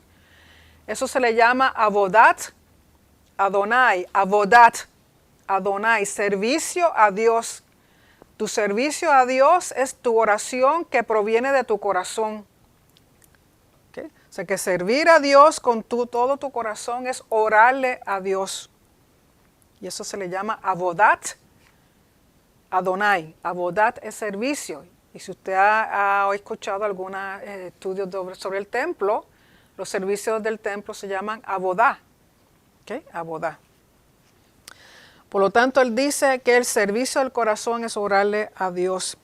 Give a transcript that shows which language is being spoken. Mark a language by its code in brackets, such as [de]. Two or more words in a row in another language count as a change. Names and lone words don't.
[es] Eso se le llama [he] עבודת אדוני, עבודת אדוני, [es] servicio a Dios. Tu servicio a Dios es tu oración que proviene de tu corazón. ¿Okay? O sea que servir a Dios con todo tu corazón es orarle a Dios. Y eso se le llama [he] עבודת אדוני. [es] Avodat es servicio. Y si usted ha escuchado algunos estudios sobre el templo, los servicios del templo se llaman avodá. ¿Okay? Avodá. Por lo tanto, él dice que el servicio del corazón es orarle a Dios.